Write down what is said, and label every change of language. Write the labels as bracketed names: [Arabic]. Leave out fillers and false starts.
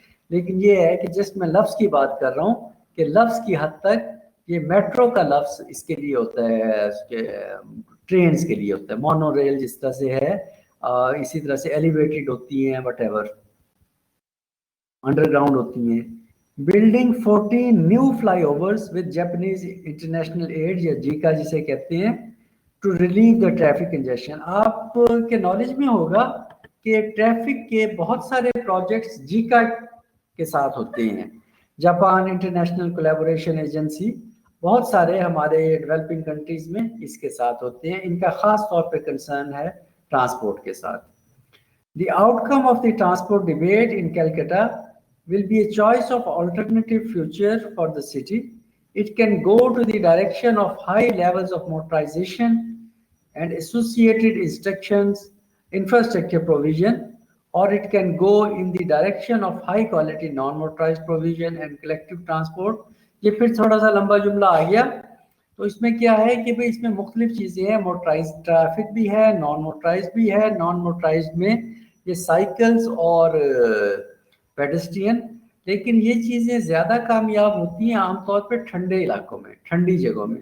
[Urdu] لیکن یہ ہے کہ جس میں لفظ کی بات کر رہا ہوں کہ لفظ کی حد تک یہ میٹرو کا لفظ اس کے لیے ہوتا ہے, اس کے ٹرینز کے لیے ہوتا ہے. مونو ریل جس طرح سے ہے, اسی طرح سے ایلیویٹڈ ہوتی ہیں, وٹ ایور انڈر گراؤنڈ ہوتی ہیں. [English] Building 14 new flyovers with Japanese international aid [Urdu] یا جیکا جسے کہتے ہیں, [English] to relieve the traffic congestion. [Urdu] آپ کے نالج میں ہوگا کہ ٹریفک کے بہت سارے پروجیکٹس جیکا کے ساتھ ہوتے ہیں, جاپان انٹرنیشنل کولیبوریشن ایجنسی. بہت سارے ہمارے ڈیولپنگ کنٹریز میں اس کے ساتھ ہوتے ہیں. ان کا خاص طور پہ کنسرن ہے ٹرانسپورٹ کے ساتھ. [English] The outcome of the transport debate in Calcutta will be a choice of alternative future for the city. It can go to the direction of high levels of motorization and associated infrastructure provision, or it can go in the direction of high quality non-motorized provision and collective transport. [Urdu] یہ پھر تھوڑا سا لمبا جملہ آ گیا. تو اس میں کیا ہے کہ اس میں مختلف چیزیں ہیں, موٹرائزڈ ٹریفک بھی ہے, نان موٹرائزڈ بھی ہے. نان موٹرائزڈ میں یہ سائیکلز اور پیڈسٹرین, لیکن یہ چیزیں زیادہ کامیاب ہوتی ہیں عام طور پہ ٹھنڈے علاقوں میں, ٹھنڈی جگہوں میں.